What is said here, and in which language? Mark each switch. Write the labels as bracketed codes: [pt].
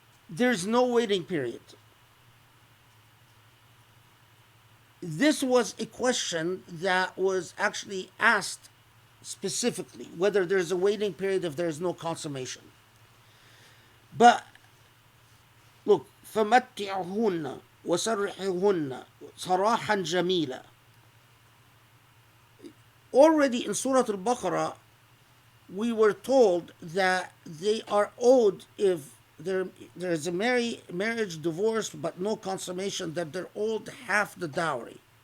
[en] There's no waiting period. This was a question that was actually asked specifically, whether there's a waiting period if there's no consummation. But look, [ar] فَمَتِّعْهُنَّ وَسَرِّحُهُنَّ صَرَاحًا جَمِيلًا. [en] Already in Surah Al-Baqarah, we were told that they are owed, if there's a marriage, divorce, but no consummation, that they're owed half the dowry.